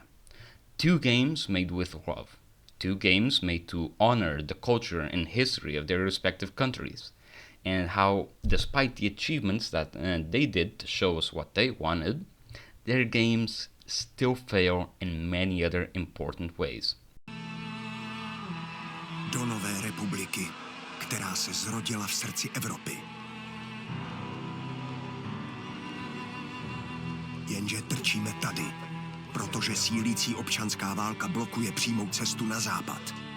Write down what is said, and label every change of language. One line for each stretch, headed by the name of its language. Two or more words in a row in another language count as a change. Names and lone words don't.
English: Two games made with love. Two games made to honor the culture and history of their respective countries, and how, despite the achievements that they did to show us what they wanted, their games still fail in many other important ways.
Czech: Do nové republiky, která se zrodila v srdci Evropy. Jenže trčíme tady, protože sílící občanská válka blokuje přímou cestu na západ.